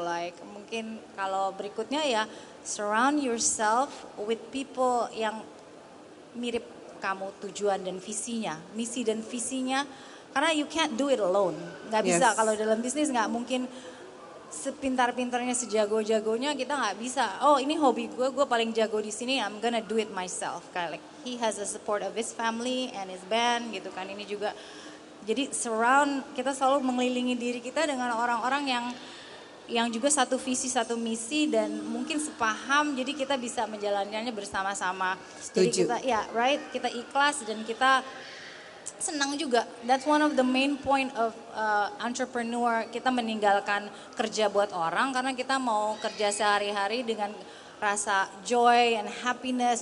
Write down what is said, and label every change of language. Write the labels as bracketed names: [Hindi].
[Indonesian] Like mungkin kalau berikutnya ya [English] surround yourself with people [Indonesian] yang mirip kamu tujuan dan visinya, misi dan visinya, karena [English] you can't do it alone. [Indonesian] Nggak bisa kalau dalam bisnis nggak mungkin sepintar-pintarnya, sejago-jagonya kita nggak bisa. Oh ini hobi gue paling jago di sini, [English] I'm gonna do it myself. Kayak like he has the support of his family and his band gitu kan. [Indonesian] Ini juga jadi kita selalu mengelilingi diri kita dengan orang-orang yang juga satu visi, satu misi dan mungkin sepaham. Jadi kita bisa menjalankannya bersama-sama. Jadi kita ikhlas dan kita senang juga. [English] That's one of the main point of entrepreneur. [Indonesian] Kita meninggalkan kerja buat orang karena kita mau kerja sehari-hari dengan rasa [English] joy and happiness.